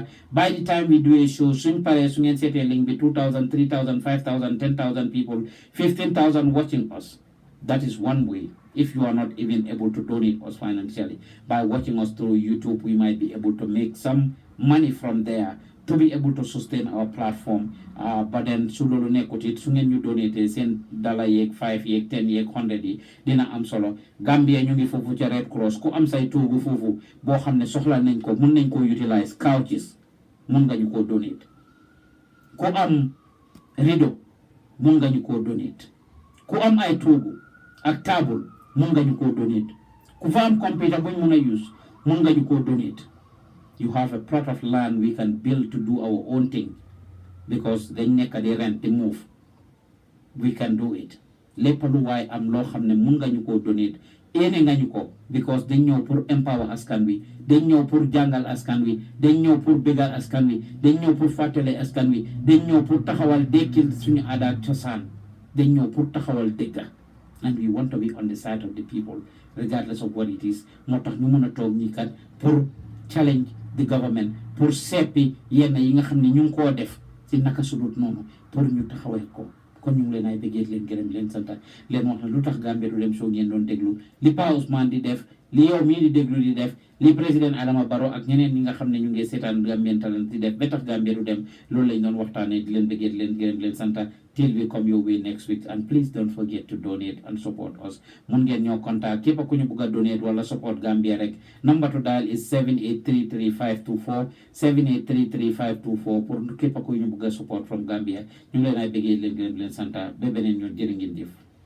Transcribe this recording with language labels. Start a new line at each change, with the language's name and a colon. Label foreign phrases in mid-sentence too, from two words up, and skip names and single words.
English: By the time we do a show, swing set a link be 2,000, 3,000, 5,000, 10,000 people, 15,000 watching us. That is one way. If you are not even able to donate us financially, by watching us through YouTube, we might be able to make some money from there to be able to sustain our platform. But then
Wolof: su lolu nekkut it su ngeen ñu donate seen dollar yeeg 5 yeeg 10 yeeg 100 yi dina am solo. Gambia ñu ngi foofu ca Red Cross ku am say toogu foofu boo xam ne soxla nañ ko mun nañ ko utilize couches mun nga ñu ko donate. Ku am rideau mun nga ñu ko donate. Ku am ay toogu ak table mun nga ñu ko donate. Ku fa am computer buñ mun a use mun nga ñu ko donate.
English: You have a plot of land we can build to do our own thing because
Wolof: dañ nekk di rent di move.
English: We can do it.
Wolof: Lépp lu waay am loo xam ne mun nga ñu ko donate ene nga ñu ko because dañ ñëw pour empower askan wi dañ ñëw pour jàngal askan wi dañ ñëw pour bégal askan wi dañ ñëw pour fàttale askan wi dañ ñëw pour taxawal dekkil suñu aada ak cosaan dañ ñëw pour taxawal dëgga
English: and we want to be on the side of the people regardless of what it is.
Wolof: Moo tax ñu mun a toog ñi kat pour
English: challenge the government
Wolof: pour seppi yenn yi nga xam ne ñu ngi koo def ci naka sudut noonu pour ñu taxawal ko. kon ñu ngi leen ay bëggee leen gërëm leen sant leen wax na lu tax Gambia du dem show ngeen doon déglu li Pa Ousmane di def li yow mii di déglu di def li président Adama Barrow ak ñeneen ñi nga xam ne ñu ngi seetaan Gambian Talents di def ba tax Gambia du dem loolu lañ doon waxtaanee di leen bëggee leen gërëm leen sant
English: till we come your way next week and please don't forget to donate and support us.
Wolof: Mun ngeen ñoo contact képp ku ñu bëgg a donate wala support Gambia rek
English: number to dial is
Wolof: 7833524 7833524 pour képp ku ñu bëgg a support from Gambia ñu ngi leen ay bëggee leen gërëm leen sant ba beneen ñoon jërë ngeen jëf.